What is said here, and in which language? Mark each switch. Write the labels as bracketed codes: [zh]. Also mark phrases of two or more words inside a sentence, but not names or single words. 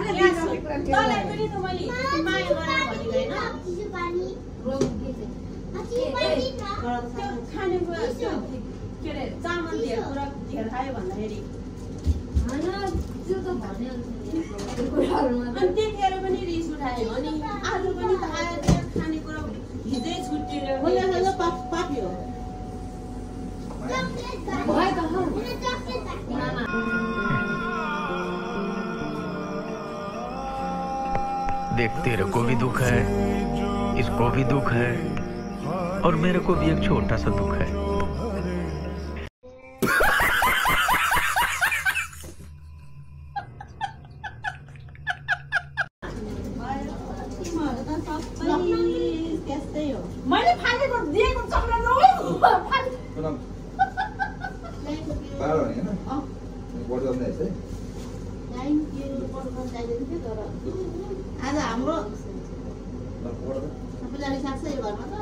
[ne] तँलाई पनि त मैले माया गरेर भनेको होइन त्यो खानेकुरा के अरे चामल धेर कुरा धेर खायो भन्दाखेरि अनि त्यतिखेर पनि रिस उठायो अनि आज पनि त आयो त्यहाँ खानेकुरा हिजै छुट्टिएर पाप्यो [hi] देख तेरे को भी दुख है, इसको भी दुख है और मेरे को भी एक छोटा सा दुख है। [ne] मैले फालेको दिएको चक्लेट आज हाम्रो सबैजना साथै यो घरमा